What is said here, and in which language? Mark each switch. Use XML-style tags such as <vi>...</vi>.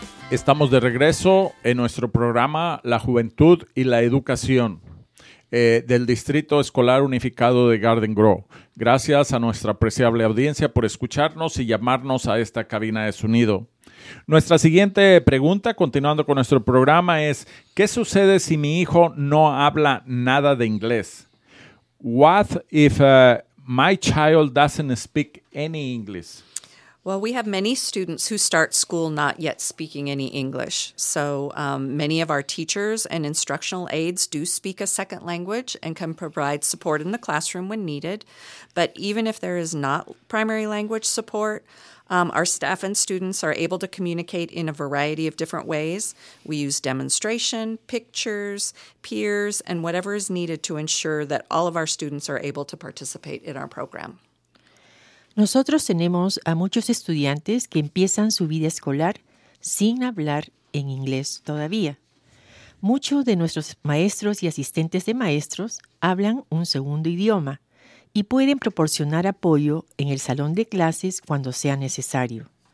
<es>Estamos de regreso en nuestro programa La Juventud y la Educación del Distrito Escolar Unificado de Garden Grove. Gracias a nuestra apreciable audiencia por escucharnos y llamarnos a esta cabina de sonido. Nuestra siguiente pregunta, continuando con nuestro programa, es ¿qué sucede si mi hijo no habla nada de inglés?</es> <en>What if my child doesn't speak any English? Well, we have many students who start school not yet speaking any English. So many of our teachers and instructional aides do speak a second language and can provide support in the classroom when needed. But even if there is not primary language support, our staff and students are able to communicate in a variety of different ways. We use demonstration, pictures, peers, and whatever is needed to ensure that all of our students are able to participate in our program.</en> <es>Nosotros tenemos a muchos estudiantes que empiezan su vida escolar sin hablar en inglés todavía. Muchos de nuestros maestros y asistentes de maestros hablan un segundo idioma y pueden proporcionar apoyo en el salón de clases cuando sea necesario.</es>